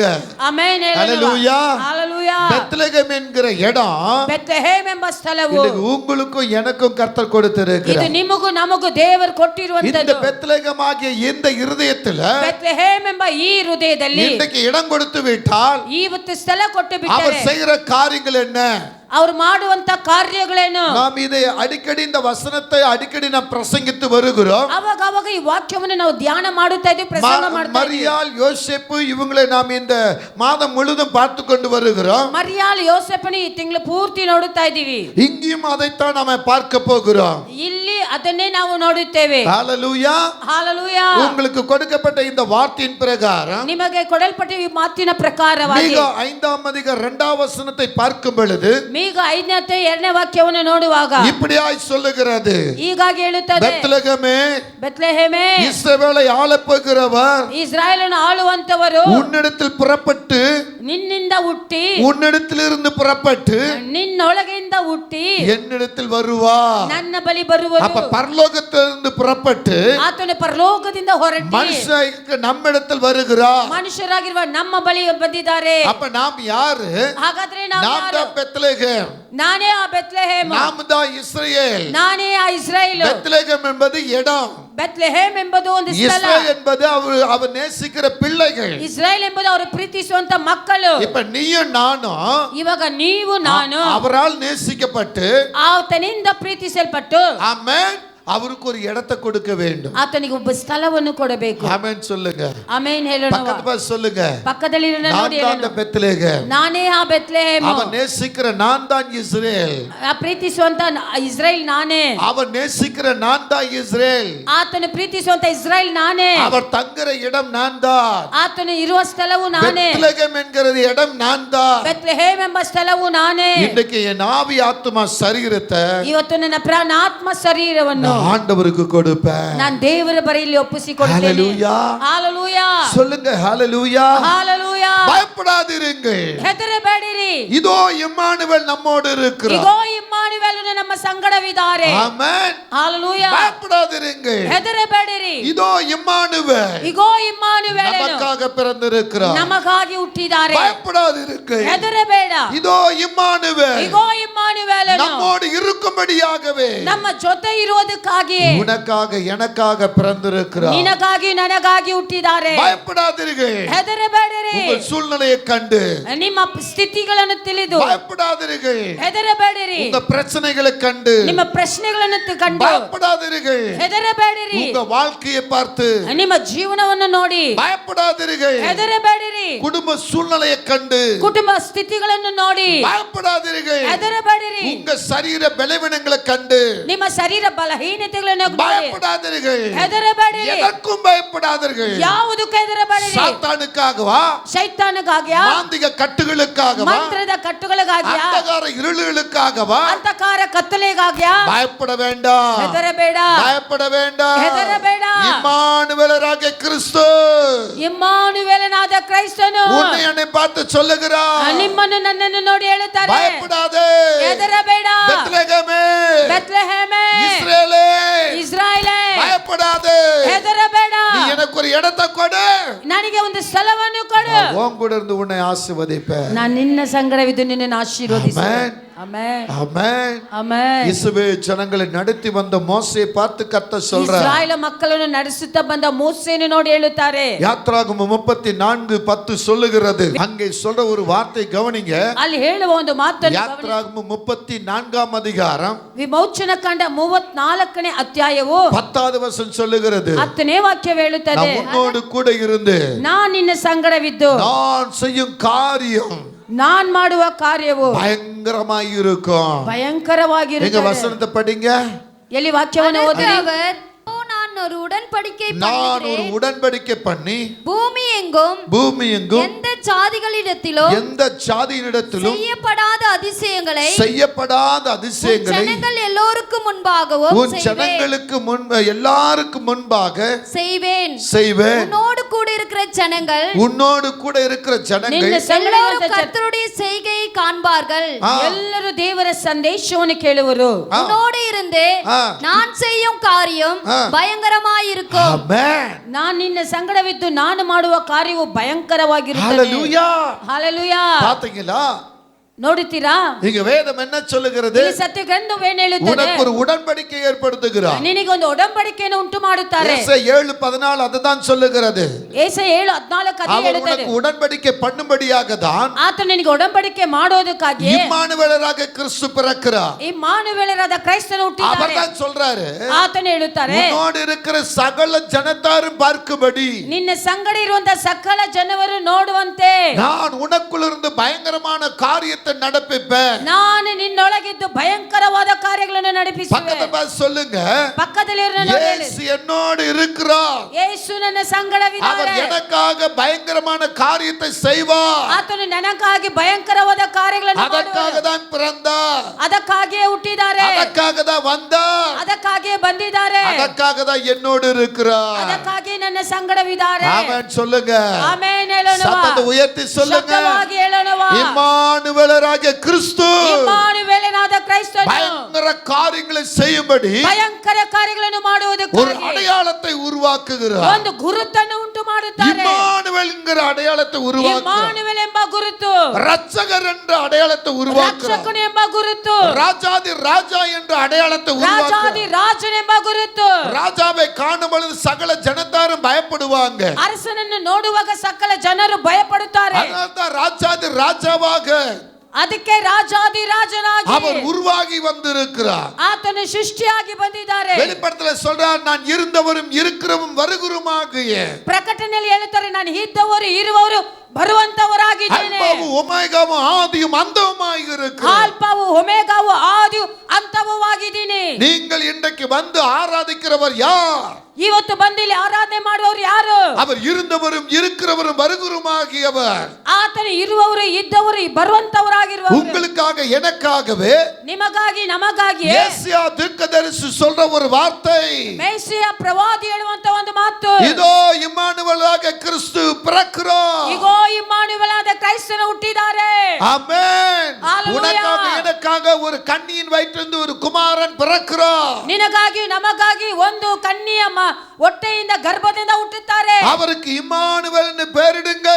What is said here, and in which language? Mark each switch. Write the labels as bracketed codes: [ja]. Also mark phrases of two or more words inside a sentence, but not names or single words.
[kn] ಆಮೆನ್ [ta] ஹalleluya. [kn] ஹalleluya. [ta] பெத்லகேம் என்கிற இடம் [kn] ಬೆತ್ಲೆಹೇಮ್ ಎಂಬ ಸ್ಥಳವು [ta] இன்னைக்கு உங்களுக்கும் எனக்கும் கர்த்தர் கொடுத்திருக்கிறார். [kn] ಇದು ನಿಮಗೂ ನಮಗೂ ದೇವರು [ta] இந்த [kn] ಕೊಟ್ಟಿರುವಂತದ್ದು. [ta] பெத்லகேம் ஆகிய இந்த இருதயத்துல [kn] ಬೆತ್ಲೆಹೇಮ್ ಎಂಬ ಈ ಹೃದಯದಲ್ಲಿ [ta] இன்னைக்கு இடம் கொடுத்து விட்டால் [kn] ಇವತ್ತು ಸ್ಥಳ ಕೊಟ್ಟು [ta] அவர் [kn] ಬಿಟ್ಟರೆ [ta] செய்கிற காரியங்கள் என்ன? [kn] ಅವರು ಮಾಡುವಂತ ಕಾರ್ಯಗಳೇನು? [ta] நாம் இதை அடிக்கடி இந்த வசனத்தை அடிக்கடி நாம் பிரசங்கித்து வருகிறோம். [kn] ಅವಾಗ ಅವಾಗ ಈ ವಾಕ್ಯವನ್ನು ನಾವು ಧ್ಯಾನ ಮಾಡುತ್ತಾ ಇದ್ದೀವಿ, ಪ್ರಸಂಗ ಮಾಡ್ತಾ ಇದ್ದೀವಿ. [ta] மரியாள், யோசேப்பு இவங்களை நாம் இந்த மாதம் முழுதும் பார்த்து கொண்டு வருகிறோம். [kn] ಮರಿಯಾಳ್, ಯೋಸೇಫನ ಈ ತಿಂಗಳು ಪೂರ್ತಿ ನೋಡುತ್ತಾ ಇದ್ದೀವಿ. [ta] இங்கேயும் அதைத்தான் நாம பார்க்க போகிறோம். [kn] ಇಲ್ಲಿ ಅದನ್ನೇ ನಾವು ನೋಡುತ್ತೇವೆ. [ta] ஹalleluya. [kn] ஹalleluya. [ta] உங்களுக்கு கொடுக்கப்பட்ட இந்த வார்த்தையின் பிரகாரம் [kn] ನಿಮಗೆ ಕೊಡಲ್ಪಟ್ಟ ಈ ಮಾತಿನ ಪ್ರಕಾರವಾಗಿ [ta] மீகா 5ஆம் அதிகாரம் 2ஆம் வசனத்தை பார்க்கும் பொழுது [kn] ಈಗ 5ನೇ ಅಧ್ಯಾಯ 2ನೇ ವಾಕ್ಯವನ್ನು ನೋಡುವಾಗ [ta] இப்படியாய் சொல்லுகிறது. [kn] ಹೀಗಾಗಿ ಹೇಳುತ್ತದೆ, [ta] பெத்லகேமே, [kn] ಬೆತ್ಲೆಹೇಮೇ, [ta] இஸ்ரவேலை ஆளப்போகிறவர், [kn] ಇಸ್ರಾಯೇಲನ್ನು ಆಳುವಂತವರು [ta] உன்னிடத்தில் புறப்பட்டு, [kn] ನಿನ್ನಿಂದ ಹುಟ್ಟಿ, [ta] உன்னிடத்திலிருந்து புறப்பட்டு [kn] ನಿನ್ನೊಳಗಿಂದ ಹುಟ್ಟಿ [ta] என்னிடத்தில் வருவா. [kn] ನನ್ನ ಬಳಿ ಬರುವರು. [ta] அப்ப பரலோகத்திலிருந்து புறப்பட்டு [kn] ಆತನು ಪರಲೋಕದಿಂದ ಹೊರಟಿ [ta] மனுஷனுக்கு நம்மிடத்தில் வருகிறார். [kn] ಮನುಷ್ಯರಾಗಿರುವ ನಮ್ಮ ಬಳಿ ಬಂದಿದ್ದಾರೆ. [ta] அப்ப நாம் யாரு? [kn] ಹಾಗಾದ್ರೆ ನಾವು [ta] நாம் [kn] ಯಾರು? [ta] தான் பெத்லகேம். [kn] ನಾನೇ ಆ ಬೆತ್ಲೆಹೇಮ್, [ta] நாம் தான் இஸ்ரவேல். [kn] ನಾನೇ ಆ ಇಸ್ರಾಯೇಲ್. [ta] பெத்லகேம் என்பது இடம், [kn] ಬೆತ್ಲೆಹೇಮ್ ಎಂಬುದು ಒಂದು ಸ್ಥಳ, [ta] இஸ்ரவேல் என்பது அவர் நேசிக்கிற பிள்ளைகள். [kn] ಇಸ್ರಾಯೇಲ್ ಎಂಬುದು ಅವರು ಪ್ರೀತಿಸುವಂತ ಮಕ್ಕಳು. [ta] இப்ப நீயும் நானும் [kn] ಇವಾಗ ನೀವು ನಾನು [ta] அவரால் நேசிக்கப்பட்டு, [kn] ಆತನಿಂದ ಪ್ರೀತಿಸಲ್ಪಟ್ಟು, [ta] ஆமென், அவருக்கு ஒரு இடத்தை கொடுக்க வேண்டும். [kn] ಆತನಿಗೆ ಒಬ್ಬ ಸ್ಥಳವನ್ನು ಕೊಡಬೇಕು. [ta] ஆமென் சொல்லுங்க. [kn] ಆಮೆನ್ ಹೇಳೋಣ. [ta] பக்கத்து பார்த்து சொல்லுங்க. [kn] ಪಕ್ಕದಲ್ಲಿ ನೋಡಿ [ta] நான் தான் பெத்லகேம். [kn] ನಾನೇ ಆ ಬೆತ್ಲೆಹೇಮ್. [ta] அவன் நேசிக்கிற நான் தான் இஸ்ரேல். [kn] ಆ ಪ್ರೀತಿಸುವಂತ ಇಸ್ರಾಯೇಲ್ ನಾನೇ. [ta] அவன் நேசிக்கிற நான் தான் இஸ்ரேல். [kn] ಆತನು ಪ್ರೀತಿಸುವಂತ ಇಸ್ರಾಯೇಲ್ ನಾನೇ. [ta] அவர் தங்குற இடம் நான் தான். [kn] ಆತನು ಇರುವ ಸ್ಥಳವು ನಾನೇ. [ta] பெத்லகேம் என்கிறது இடம் நான் தான். [kn] ಬೆತ್ಲೆಹೇಮ್ ಎಂಬ ಸ್ಥಳವು ನಾನೇ. [ta] இன்னைக்கு என் ஆவி ஆத்மா சரீரத்தை [kn] ಇವತ್ತು ನನ್ನ ಪ್ರಾಣಾತ್ಮ ಶರೀರವನ್ನು [ta] ஆண்டவருக்கு கொடுப்பேன். [kn] ನಾನು ದೇವರ ಬಳಿಯಲ್ಲಿ ಒಪ್ಪಿಸಿಕೊಡುತ್ತೇನೆ. [ta] ஹalleluya. [kn] ஹalleluya. [ta] சொல்லுங்க ஹalleluya. [kn] ஹalleluya. [ta] பயப்படாதீர்கள். [kn] ಹೆದರಬೇಡಿರಿ. [ta] இதோ இம்மானுவேல் நம்மோடு இருக்கிறார். [kn] ಇಗೋ ಇಮ್ಮಾನುವೇಲನು ನಮ್ಮ ಸಂಗಡವಿದ್ದಾರೆ. [ta] ஆமென். ஹalleluya. பயப்படாதீர்கள். [kn] ಹೆದರಬೇಡಿರಿ. [ta] இதோ இம்மானுவேல் [kn] ಇಗೋ ಇಮ್ಮಾನುವೇಲನು [ta] நமக்காக பிறந்திருக்கிறார். [kn] ನಮಗಾಗಿ ಹುಟ್ಟಿದ್ದಾರೆ. [ta] பயப்படாதீர்கள். [kn] ಹೆದರಬೇಡ. [ta] இதோ இம்மானுவேல் [kn] ಇಗೋ ಇಮ್ಮಾನುವೇಲನು [ta] நம்மோடு இருக்கும்படியாகவே [kn] ನಮ್ಮ ಜೊತೆ ಇರೋದಕ್ಕಾಗಿ [ta] உனக்காக எனக்காக பிறந்திருக்கிறார். [kn] ನಿನಗಾಗಿ ನನಗಾಗಿ ಹುಟ್ಟಿದ್ದಾರೆ. [ta] பயப்படாதீர்கள். [kn] ಹೆದರಬೇಡಿರಿ. [ta] உங்கள் சூழ்நிலையை கண்டு [kn] ನಿಮ್ಮ ಸ್ಥಿತಿಗಳನ್ನು ತಿಳಿದು [ta] பயப்படாதீர்கள். [kn] ಹೆದರಬೇಡಿರಿ. [ta] உங்க பிரச்சனைகளை கண்டு [kn] ನಿಮ್ಮ ಪ್ರಶ್ನೆಗಳನ್ನು ಕಂಡು [ta] பயப்படாதீர்கள். [kn] ಹೆದರಬೇಡಿರಿ. [ta] உங்க வாழ்க்கையை பார்த்து [kn] ನಿಮ್ಮ ಜೀವನವನ್ನು ನೋಡಿ [ta] பயப்படாதீர்கள். [kn] ಹೆದರಬೇಡಿರಿ. [ta] குடும்ப சூழ்நிலையை கண்டு [kn] ಕುಟುಂಬ ಸ್ಥಿತಿಗಳನ್ನು ನೋಡಿ [ta] பயப்படாதீர்கள். [kn] ಹೆದರಬೇಡಿರಿ. [ta] உங்க சரீர பலவீனங்களை கண்டு [kn] ನಿಮ್ಮ ಶರೀರ ಬಲಹೀನತೆಗಳನ್ನು ನೋಡಿ [ta] பயப்படாதீர்கள். [kn] ಹೆದರಬೇಡಿರಿ. [ta] எதற்கும் பயப்படாதீர்கள். [kn] ಯಾವುದಕ್ಕೂ ಹೆದರಬೇಡಿರಿ. [ta] சாத்தானுக்காகவா, [kn] ಶೈತಾನಗಾಗಿಯಾ, [ta] மாந்திக கட்டுகளுக்காகவா, [kn] ಮಂತ್ರದ ಕಟ್ಟುಗಳಿಗಾಗಿಯಾ, [ta] அந்தகார இருளுகளுக்காகவா [kn] ಅಂಧಕಾರ ಕತ್ತಲೆಗಾಗಿಯಾ [ta] பயப்பட வேண்டாம். [kn] ಹೆದರಬೇಡ. [ta] பயப்பட வேண்டாம். [kn] ಹೆದರಬೇಡ. [ta] இம்மானுவேலராகிய கிறிஸ்து [kn] ಇಮ್ಮಾನುವೇಲನಾದ ಕ್ರೈಸ್ತನು [ta] உன்னை என்னை பார்த்து சொல்லுகிறார். [kn] ನಿಮ್ಮನ್ನು ನನ್ನನ್ನು ನೋಡಿ ಹೇಳುತ್ತಾರೆ, [ta] பயப்படாதே. [kn] ಹೆದರಬೇಡ. [ta] பெத்லகேமே, [kn] ಬೆತ್ಲೆಹೇಮೇ, [ta] இஸ்ரேலே, [kn] ಇಸ್ರಾಯೇಲೇ, [ta] பயப்படாதே. [kn] ಹೆದರಬೇಡ. [ta] நீ எனக்கு ஒரு இடத்தை கொடு, [kn] ನನಗೆ ಒಂದು ಸ್ಥಳವನ್ನು ಕೊಡು. [ta] உன் கூட இருந்து உன்னை ஆசீர்வதிப்பேன். [kn] ನಾನು ನಿನ್ನ ಸಂಗಡವಿದ್ದು ನಿನ್ನನ್ನು ಆಶೀರ್ವದಿಸುವೆ. [ta] ஆமென். [kn] ಆಮೆನ್. [ta] ஆமென். [kn] ಆಮೆನ್. [ta] இயேசுவே ஜனங்களை நடத்தி வந்த மோசேயை பார்த்து கர்த்தர் சொல்றார். [kn] ಇಸ್ರಾಯೇಲ ಮಕ್ಕಳನ್ನು ನಡೆಸುತ್ತಾ ಬಂದ ಮೋಸೆಯನ್ನು ನೋಡಿ ಹೇಳುತ್ತಾರೆ. [ta] யாத்ராகமம் 34:10 சொல்லுகிறது. அங்கே சொல்ற ஒரு வார்த்தை கவனிங்க. [kn] ಅಲ್ಲಿ ಹೇಳುವ ಒಂದು ಮಾತನ್ನು [ta] யாத்ராகமம் 34ஆம் அதிகாரம் [kn] ವಿಮೋಚನ ಕಂಡ 34ನೇ ಅಧ್ಯಾಯವು [ta] 10வது வசனம் சொல்லுகிறது. [kn] 10ನೇ ವಾಕ್ಯ ಹೇಳುತ್ತದೆ, [ta] நான் உன்னோடு கூட இருந்து [kn] ನಾನು ನಿನ್ನ ಸಂಗಡವಿದ್ದು [ta] நான் செய்யும் காரியம் [kn] ನಾನ್ ಮಾಡುವ ಕಾರ್ಯವು [ta] பயங்கரமாய் இருக்கும். எங்க [kn] ಭಯಂಕರವಾಗಿರುತ್ತದೆ. [ta] வசனத்தை படிங்க. [kn] ಎಲ್ಲಿ ವಾಕ್ಯವನ್ನು ಓದಿರಿ. [ta] நான் ஒரு உடன்படிக்கை நான் ஒரு பண்ணுகிறேன். உடன்படிக்கை பண்ணி பூமி எங்கும் எந்த ஜாதிகளிடத்திலும் செய்யப்படாத அதிசயங்களை ஜனங்கள் எல்லோருக்கும் முன்பாகவும் உன் ஜனங்களுக்கு எல்லாருக்கும் முன்பாக செய்வேன். உன்னோடு கூட இருக்கிற ஜனங்கள் எல்லாரும் கர்த்தருடைய செய்கையை காண்பார்கள். [kn] ಎಲ್ಲರೂ ದೇವರ ಸಂದೇಶವನ್ನು ಕೇಳುವರು. [ta] உன்னோடு இருந்து நான் செய்யும் காரியம் பயங்கரமாயிருக்கும். ஆமென். [kn] ನಾನು ನಿನ್ನ ಸಂಗಡವಿದ್ದು ನಾನು ಮಾಡುವ ಕಾರ್ಯವು ಭಯಂಕರವಾಗಿರುತ್ತದೆ. [ta] ஹalleluya. [kn] ಹalleluya. [ta] பாத்தீங்களா? [kn] ನೋಡುತ್ತೀರಾ? [ta] இங்க வேதம் என்ன சொல்லுகிறது? [kn] ಈ ಸತ್ಯ ಗ್ರಂಥವು ಏನು ಹೇಳುತ್ತದೆ? [ta] உனக்கு ஒரு உடன்படிக்கை ஏற்படுத்துகிறார். [kn] ನಿನಗೆ ಒಂದು ಒಡಂಬಡಿಕೆಯನ್ನು ಉಂಟು ಮಾಡುತ್ತಾರೆ. [ta] ஏசாயா 7:14 ಅದதான் சொல்லுகிறது. [kn] ಏಸಾಯ 7:14 ಅದೇ ಹೇಳುತ್ತದೆ. [ta] உனக்கு உடன்படிக்கை பண்ணும்படியாக தான் [kn] ಆತ ನಿನಗೆ ಒಡಂಬಡಿಕೆ ಮಾಡೋದಕ್ಕಾಗಿ [ta] இம்மானுவேலராக கிறிஸ்து பிறக்கிறார். [kn] ಇಮ್ಮಾನುವೇಲರಾದ ಕ್ರೈಸ್ತನು ಹುಟ್ಟಿದ್ದಾರೆ. [ta] அவர்தான் சொல்றாரு, [kn] ಆತನು ಹೇಳುತ್ತಾರೆ, [ta] உன்னோடு இருக்கிற சகல ஜனத்தாரும் பார்க்கும்படி [kn] ನಿನ್ನ ಸಂಗಡ ಇರುವಂತ ಸಕಲ ಜನವರು ನೋಡುವಂತೆ [ta] நான் உனக்குள்ள இருந்து பயங்கரமான காரியத்தை நடப்பிப்பேன். [kn] ನಾನು ನಿನ್ನೊಳಗಿದ್ದು ಭಯಂಕರವಾದ ಕಾರ್ಯಗಳನ್ನು ನಡೆಪಿಸುವೆ. [ta] பக்கத்துல பார்த்து சொல்லுங்க, [kn] ಪಕ್ಕದಲ್ಲಿ [ta] இயேசு என்னோடு இருக்கிறார். [kn] ಯೇಸು ನನ್ನ ಸಂಗಡವಿದ್ದಾರೆ. [ta] அவர் எனக்காக பயங்கரமான காரியத்தை செய்வார். [kn] ಆತನು ನನಗಾಗಿ ಭಯಂಕರವಾದ ಕಾರ್ಯಗಳನ್ನು [ta] அதற்காக தான் பிறந்தார். [kn] ಅದಕ್ಕಾಗಿಯೇ ಹುಟ್ಟಿದ್ದಾರೆ. [ta] அதற்காக தான் வந்தார். [kn] ಅದಕ್ಕಾಗಿಯೇ ಬಂದಿದ್ದಾರೆ. [ta] அதற்காக தான் என்னோடு இருக்கிறார். [kn] ಅದಕ್ಕಾಗಿ ನನ್ನ ಸಂಗಡವಿದ್ದಾರೆ. [ta] ஆமென் சொல்லுங்க. [kn] ಆಮೆನ್ ಹೇಳೋಣ. [ta] சத்தத்தை உயர்த்தி சொல்லுங்க. [kn] ಶಬ್ದವಾಗಿ ಹೇಳೋಣ. [ta] இம்மானுவேலராகிய கிறிஸ்து [kn] ಇಮ್ಮಾನುವೇಲನಾದ ಕ್ರೈಸ್ತನು [ta] பயங்கர காரியங்களை செய்யும்படி [kn] ಭಯಂಕರ ಕಾರ್ಯಗಳನ್ನು [ta] ஒரு [kn] ಮಾಡುವುದಕ್ಕಾಗಿ [ta] அடையாளத்தை உருவாக்குகிறார். [kn] ಒಂದು ಗುರುತನ್ನು ಉಂಟು ಮಾಡುತ್ತಾರೆ. [ta] இம்மானுவேல் என்கிற அடையாளத்தை உருவாக்குகிறார். [kn] ಇಮ್ಮಾನುವೇಲ್ ಎಂಬ ಗುರುತು, [ta] ரட்சகர் என்ற அடையாளத்தை உருவாக்குகிறார். [kn] ರಕ್ಷಕನು ಎಂಬ ಗುರುತು, [ta] ராஜாதி ராஜா என்ற அடையாளத்தை [kn] ರಾಜಾದಿ [ta] உருவாக்குகிறார். [kn] ರಾಜನೆಂಬ ಗುರುತು. [ta] ராஜாவை காணும் பொழுது சகல ஜனத்தாரும் பயப்படுவாங்க. [kn] ಅರಸನನ್ನು ನೋಡುವಾಗ ಸಕಲ ಜನರು ಭಯಪಡುತ್ತಾರೆ. [ta] அதனால்தான் ராஜாதி ராஜாவாக [kn] ಅದಕ್ಕೆ ರಾಜಾದಿ ರಾಜನಾಗಿ [ta] அவர் உருவாகி வந்திருக்கிறார். [kn] ಆತನು ಸೃಷ್ಟಿಯಾಗಿ ಬಂದಿದ್ದಾರೆ. [ta] வெளிப்படத்துல சொல்றார், நான் இருந்தவரும் இருக்கிறவும் வருகிறவருமாகிய. [kn] ಪ್ರಕಟಣೆಯಲ್ಲಿ ಹೇಳುತ್ತಾರೆ, ನಾನು ಇದ್ದವರು ಇರುವವರು ಬರುವಂತವರಾಗಿದ್ದೇನೆ. [ta] அல்பாவும் ஒமேகாவும் ஆதியும் அந்தமுமாய் இருக்கிற [kn] ಆಲ್ಫಾವು ಒಮೆಗಾವು ಆದಿಯು ಅಂತವೂ ಆಗಿದ್ದೀನಿ. [ta] நீங்கள் இன்றைக்கு வந்து ஆராதிக்கிறவர் யார்? [kn] ಇವತ್ತು ಬಂದು ಇಲ್ಲಿ ಆರಾಧನೆ ಮಾಡುವವರು ಯಾರು? [ta] அவர் இருந்தவரும் இருக்கிறவரும் வருகிறவருமாகியவர். [kn] ಆತನು ಇರುವವರು ಇದ್ದವರು ಬರುವಂತವರಾಗಿರುವವರು. [ta] உங்களுக்காக எனக்காகவே [kn] ನಿಮಗಾಗಿ ನಮಗಾಗಿ [ta] ஏசாயா தீர்க்கதரிசி சொல்ற ஒரு வார்த்தை, [kn] ಮೆಸ್ಸಿಯ ಪ್ರವಾದಿ ಹೇಳುವಂತ ಒಂದು ಮಾತು, [ta] இதோ இம்மானுவேலாக கிறிஸ்து பிறக்கிறார். [kn] ಇಗೋ ಇಮ್ಮಾನುವೇಲಾದ ಕ್ರೈಸ್ತನು ಹುಟ್ಟಿದ್ದಾರೆ. [ta] ஆமென். ஹalleluya. உனக்காக எனக்காக ஒரு கன்னியின் வயிற்றிலிருந்து ஒரு குமாரன் பிறக்கிறார். [kn] ನಿನಗಾಗಿ ನಮಗಾಗಿ ಒಂದು ಕನ್ನಿಯ ಹೊಟ್ಟೆಯಿಂದ ಗರ್ಭದಿಂದ ಹುಟ್ಟುತ್ತಾರೆ. [ta] அவருக்கு இம்மானுவேல் என்று பெயரிடுங்கள்.